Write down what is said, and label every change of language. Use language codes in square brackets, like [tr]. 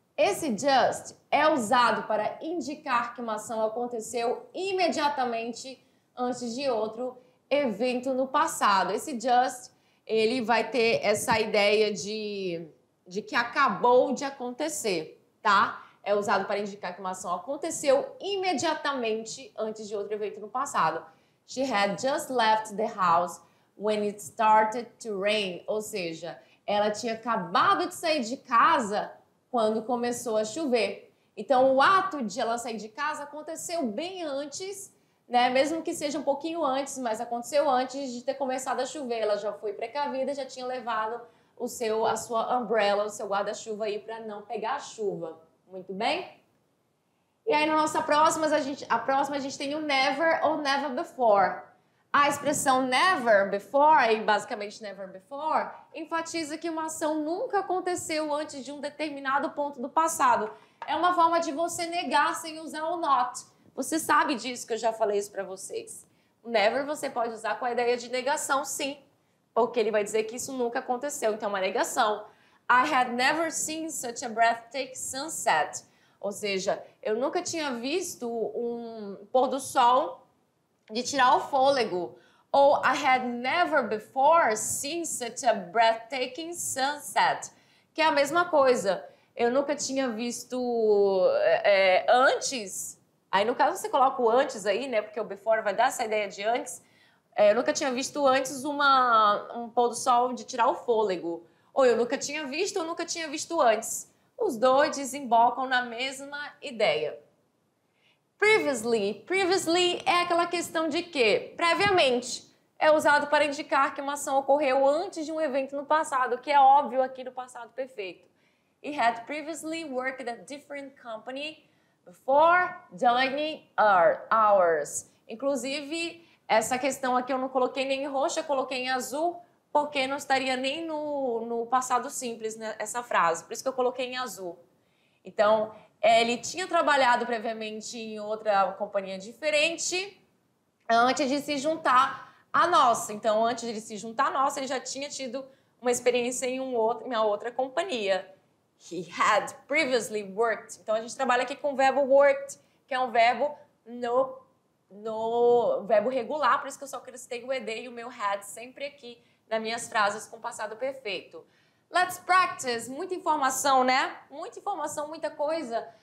[pt] Esse just é usado para indicar que uma ação aconteceu imediatamente antes de outro evento no passado. Esse just, ele vai ter essa ideia de que acabou de acontecer, tá? É usado para indicar que uma ação aconteceu imediatamente antes de outro evento no passado. [en] She had just left the house when it started to rain. [pt] Ou seja, ela tinha acabado de sair de casa quando começou a chover. Então, o ato de ela sair de casa aconteceu bem antes, né? Mesmo que seja um pouquinho antes, mas aconteceu antes de ter começado a chover. Ela já foi precavida, já tinha levado a sua umbrella, o seu guarda-chuva aí para não pegar a chuva. Muito bem? E aí, na nossa próxima, a gente tem o never ou never before. A expressão never before, e basicamente never before, enfatiza que uma ação nunca aconteceu antes de um determinado ponto do passado. É uma forma de você negar sem usar o not. Você sabe disso, que eu já falei isso para vocês. O never você pode usar com a ideia de negação, sim, porque ele vai dizer que isso nunca aconteceu, então é uma negação. [en] I had never seen such a breathtaking sunset. [pt] Ou seja, eu nunca tinha visto um pôr do sol de tirar o fôlego. [en] Ou I had never before seen such a breathtaking sunset. [pt] Que é a mesma coisa. Eu nunca tinha visto antes. Aí, no caso, você coloca o antes aí, né? Porque o before vai dar essa ideia de antes. Eu nunca tinha visto antes um pôr do sol de tirar o fôlego. Ou eu nunca tinha visto antes. Os dois desembocam na mesma ideia. Previously. Previously é aquela questão de que, previamente, é usado para indicar que uma ação ocorreu antes de um evento no passado, que é óbvio aqui no passado perfeito. [en] He had previously worked at a different company before joining ours. [pt] Inclusive, essa questão aqui eu não coloquei nem em roxo, eu coloquei em azul, porque não estaria nem no passado simples, né, essa frase. Por isso que eu coloquei em azul. Então, ele tinha trabalhado previamente em outra companhia diferente antes de se juntar à nossa. Então, antes de se juntar à nossa, ele já tinha tido uma experiência em uma outra companhia. [en] He had previously worked. [pt] Então, a gente trabalha aqui com o verbo worked, que é um verbo no verbo regular, por isso que eu só acrescentei o ed e o meu had sempre aqui nas minhas frases com passado perfeito. [en] Let's practice. [pt] Muita informação, né? Muita informação, muita coisa.